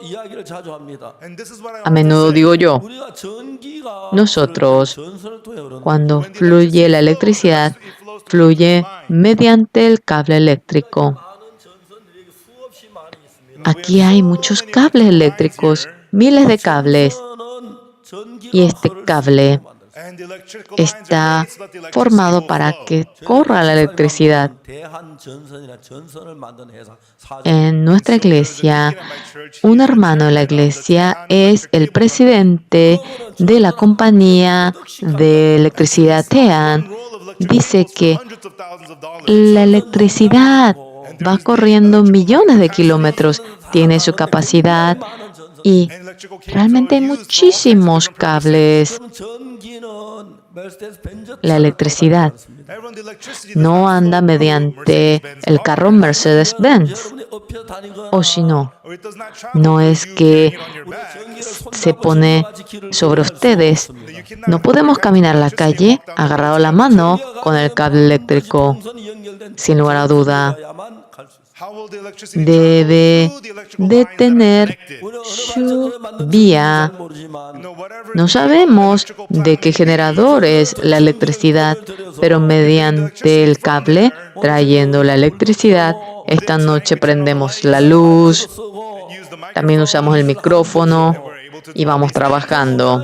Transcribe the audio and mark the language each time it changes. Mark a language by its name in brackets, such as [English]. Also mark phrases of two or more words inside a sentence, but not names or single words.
[Spanish] A menudo digo yo, nosotros, cuando fluye la electricidad, fluye mediante el cable eléctrico. Aquí hay muchos cables eléctricos, miles de cables. Y este cable [English] And the electrical lines are [Spanish] está [English] made so that the electricity [Spanish] formado [English] will [Spanish] para [English] flow. [Spanish] que corra la electricidad. [Korean] 대한전선이나 전선을 만든 회사 사장. [Spanish] En nuestra iglesia, un hermano de la iglesia es el presidente de la compañía de electricidad TEAN. Dice que la electricidad va corriendo millones de kilómetros, tiene su capacidad y realmente hay muchísimos cables. [Korean] 그럼 전기는 메르세데스 벤츠 [Spanish] La electricidad no anda mediante el carro Mercedes-Benz, [Korean] 여러분이 업혀 다니거나 [Spanish] o si no, no es que se pone sobre ustedes. No podemos caminar la calle agarrado la mano con el cable eléctrico. [Korean] 전선이 연결된 [Spanish] Sin lugar a duda, [Korean] 야만 갈수 있어요. [Spanish] debe de tener su vía. No sabemos de qué generador es la electricidad, pero mediante el cable trayendo la electricidad, esta noche prendemos la luz, también usamos el micrófono y vamos trabajando.